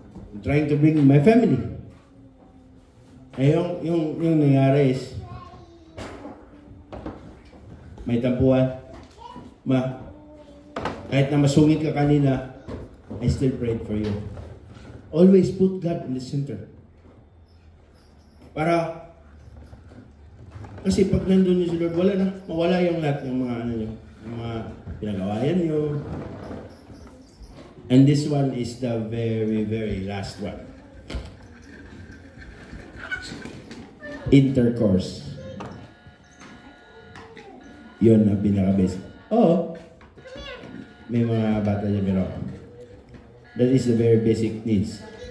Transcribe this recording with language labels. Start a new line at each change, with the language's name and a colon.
English: I'm trying to bring my family. Eh,
Filipino: yung nangyari is, may tampuan. Ma, kahit na masungit ka kanina,
English: I still prayed for you. Always put God in the center.
Filipino: Para, kasi pag nandun yung si Lord, mawala yung lahat ng mga yung mga pinagawayan nyo.
English: And this one is the very, very last one. Intercourse.
Filipino: Yun ang pinaka-basic. Oo. May mga bata dyan, pero
English: that is the very basic needs.